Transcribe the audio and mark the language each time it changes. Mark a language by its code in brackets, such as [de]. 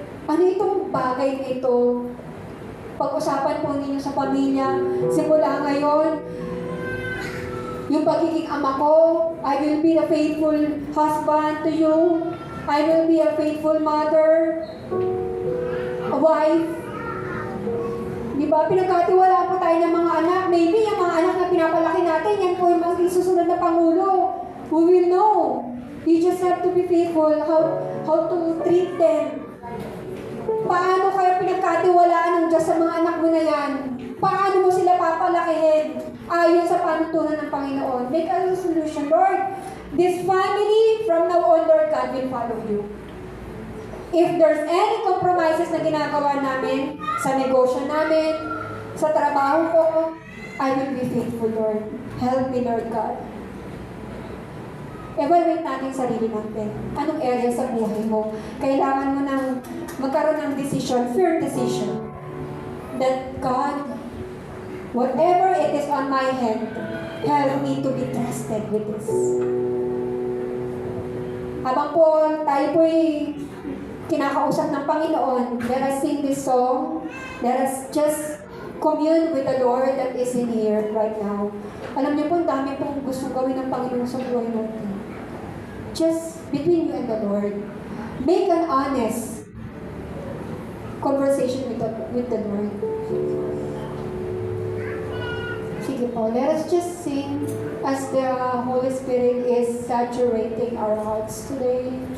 [tl] Ano itong bagay na ito? Pag-usapan po ninyo sa pamilya, simula ngayon, yung pagiging ama ko, [en] I will be a faithful husband to you. I will be a faithful mother, a wife. [tl] Diba? Pinagkatiwala po tayo ng mga anak. [en] Maybe [tl] yung mga anak na pinapalaki natin, yan po yung mga susunod na Pangulo. [en] We will know. You just have to be faithful how to treat them. [tl] Paano kaya pinagkatiwalaan ng Diyos sa mga anak mo na yan? Paano mo sila papalakihin? Ayon sa panutunan ng Panginoon. [en] Make a resolution, Lord. This family, from now on, Lord God, will follow you. If there's any compromises [tl] na ginagawa namin sa negosyo namin, sa trabaho ko, [en] I will be faithful, Lord. Help me, Lord God. [tl] Evaluate natin sarili natin. Anong area sa buhay mo? Kailangan mo nang magkaroon ng [en] decision, firm decision, that God, whatever it is on my hand, Help me to be trusted with this. [tl] Habang po tayo po'y kinakausap ng Panginoon, [en] let us sing this song. Let us just commune with the Lord that is in here right now. [tl] Alam niyo po, ang dami pong gusto gawin ng Panginoon sa buhay natin. [en] Just between you and the Lord. Make an honest conversation with the Lord. [tl] Sige po, [en] let us just sing as the Holy Spirit is saturating our hearts today.